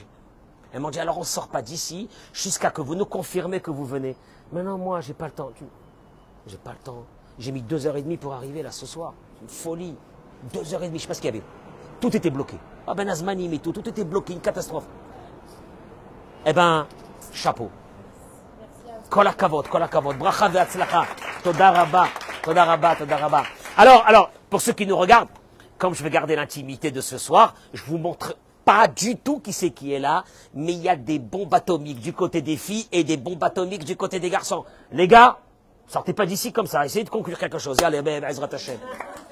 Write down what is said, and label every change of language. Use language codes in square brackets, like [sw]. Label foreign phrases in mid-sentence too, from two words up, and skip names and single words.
[fr] Elles m'ont dit, alors on ne sort pas d'ici jusqu'à que vous nous confirmez que vous venez. Mais non, moi, j'ai pas le temps. J'ai pas le temps. J'ai mis 2h30 pour arriver là ce soir. C'est une folie. 2h30, je ne sais pas ce qu'il y avait. Tout était bloqué. Ah ben Azmani, mais tout était bloqué, une catastrophe. Eh ben, chapeau. [he] כל הכבוד, ברכה והצלחה. תודה רבה, תודה רבה, תודה רבה. [fr] Alors, pour ceux qui nous regardent, comme je vais garder l'intimité de ce soir, je vous montre pas du tout qui c'est qui est là, mais il y a des bombes atomiques du côté des filles et des bombes atomiques du côté des garçons. Les gars, sortez pas d'ici comme ça, essayez de conclure quelque chose. Allez, [he] עזרת השם.